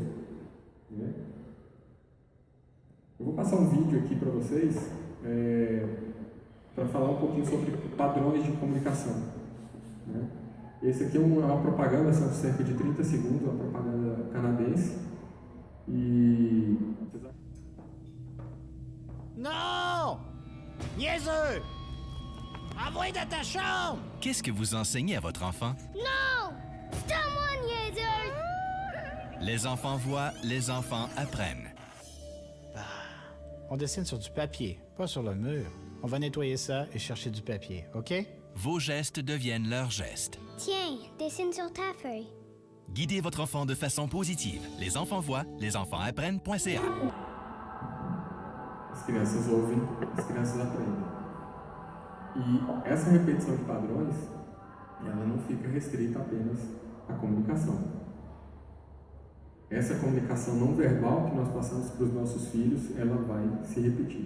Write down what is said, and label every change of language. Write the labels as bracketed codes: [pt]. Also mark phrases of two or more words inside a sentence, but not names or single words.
[pt] Né? Eu vou passar um vídeo aqui para vocês, para falar um pouquinho sobre padrões de comunicação. Né? Esse aqui é uma propaganda, são cerca de 30 segundos, uma propaganda canadense. [fr] Non! Niaiseux! Envoyez dans ta chambre! Qu'est-ce que vous enseignez à votre enfant? Non! C'est à moi, niaiseuse! Les enfants voient, les enfants apprennent. On dessine sur du papier, pas sur le mur. On va nettoyer ça et chercher du papier, OK? Vos gestes deviennent leurs gestes. Tiens, dessine sur ta feuille. Guidez votre enfant de façon positive. Les enfants voient, les enfants apprennent.ca. [pt] As crianças ouvem, as crianças aprendem. E essa repetição de padrões, ela não fica restrita apenas à comunicação. Essa comunicação não verbal que nós passamos para os nossos filhos, ela vai se repetir.